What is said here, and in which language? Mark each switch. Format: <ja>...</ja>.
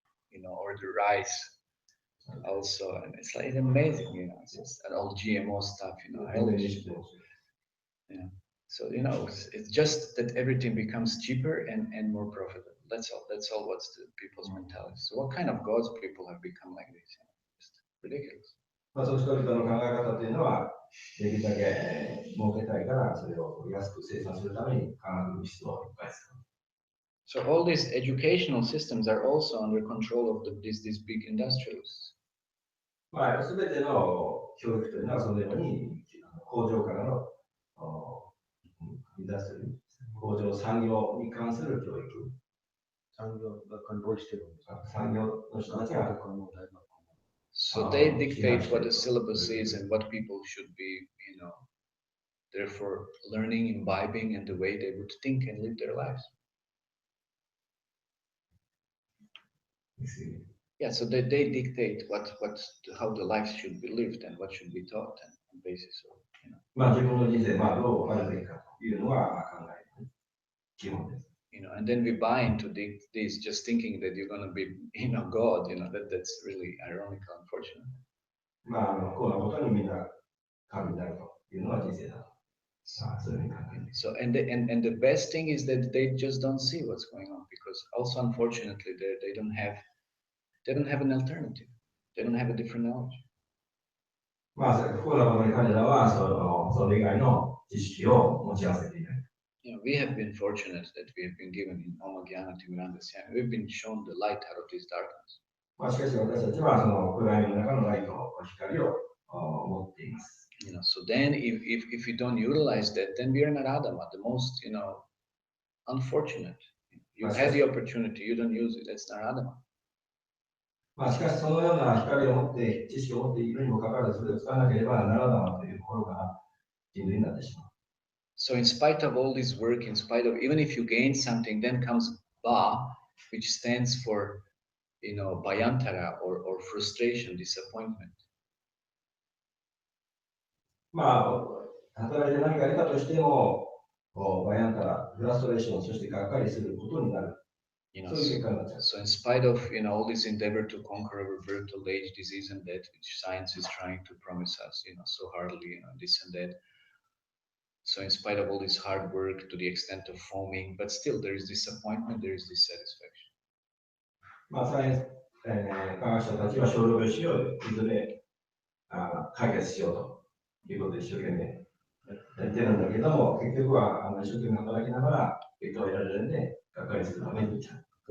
<en>You know, or the rice also, and it's like amazing, you know, it's just and all GMO stuff, you know, hellish. Yeah. So you know, it's just that everything becomes cheaper and more profitable. That's all. That's all. What's the people's mentality? So what kind of gods people have become like this? You know, just ridiculous.</en> <ja>そういう人々の考え方というのは、できるだけ儲けたいから、それを安く生産するために化学物質をいっぱい使う。</ja> <en>So all these educational systems are also under control of these big industrialists.</en> <ja>まあ、すべての教育というのはそのように工場からのインダストリー、工場産業に関する教育。産業がコントロールしてるんですか。産業の人たちが。</ja> <en>So they dictate what the syllabus is and what people should be, you know, therefore learning, imbibing, and the way they would think and live their lives. Yeah, so they dictate how the life should be lived and what should be taught and on basis of, you know.</en> <ja>まあ自分の人生どうあるべきかというのは考える基本です。</ja> <en>You know, and then we buy into this just thinking that you're going to be, you know, God. You know, that's really ironical, unfortunately.</en> <ja>まあこんなことにみんな神になるというのは人生だと。そういうふうに考える。</ja> <en>So and the best thing is that they just don't see what's going on because also unfortunately they don't have an alternative. They don't have a different knowledge.</en> <ja>まあ不幸なことに彼らはそれ以外の知識を持ち合わせていない。</ja> <en>You know, we have been fortunate that we have been given in Omagyan Timirandasya. We've been shown the light out of this darkness.</en> <ja>まあしかし私たちはその暗闇の中のライト、光を持っています。</ja> <en>You know, so then if you don't utilize that, then we are not Adama, the most, you know, unfortunate. You had the opportunity, you don't use it. That's not Adama.</en> <ja>まあしかしそのような光を持って知識を持っているにもかかわらずそれを使わなければならないというところが人類になってしまう。</ja> <en>So in spite of all this work, in spite of even if you gain something, then comes Ba, which stands for, you know, Bayantara or frustration, disappointment.</en> <ja>まあ働いて何か得たとしても、バヤンタラ、フラストレーション、そしてがっかりすることになる。</ja> <en>You know, so in spite of, you know, all this endeavor to conquer our birth, old age, disease, and death, which science is trying to promise us, you know, so hardly, you know, this and that. So in spite of all this hard work to the extent of foaming, but still there is disappointment, there is dissatisfaction.</en> <ja>まあ、サイエンス、科学者たちは小老病死をいずれ解決しようということで一生懸命やってるんだけども、結局は一生懸命働きながら結果を得られるんで、がっかりするためにちゃう。</ja>